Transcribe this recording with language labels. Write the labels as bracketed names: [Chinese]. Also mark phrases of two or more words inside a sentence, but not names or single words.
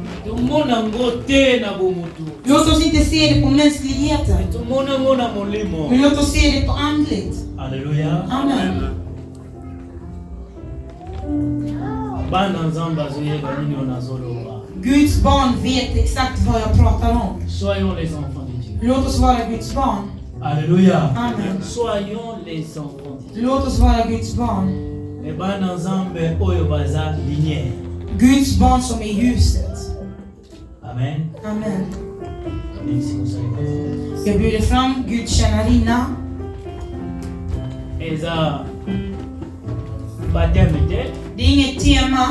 [Swedish] Låt oss inte se det på mänskligheten, men låt oss se det på andligt. [French] Alléluia. Amen. [Swedish] Guds barn vet exakt vad jag pratar om. [French] Soyons les enfants de Dieu. [Swedish] Låt oss vara Guds barn. [French] Alléluia. Amen. Soyons les enfants de Dieu. [Swedish] Låt oss vara Guds barn. Guds barn som är ljuset. Amen. Amen. Jag bjuder fram Guds tjänarinna. Det är inget tema.